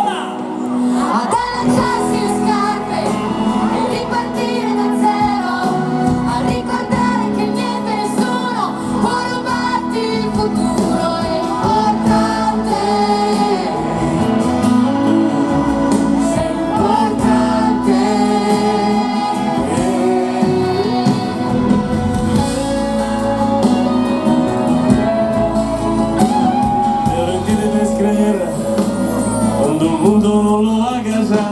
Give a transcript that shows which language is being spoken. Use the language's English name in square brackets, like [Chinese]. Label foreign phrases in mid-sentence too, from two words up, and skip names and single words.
[Italian] Ad allacciarsi le scarpe e ripartire da zero, a ricordare che niente nessuno può rubarti il futuro. È importante, sei importante. [Spanish] Pero tienes que creer cuando el mundo no lo haga ya.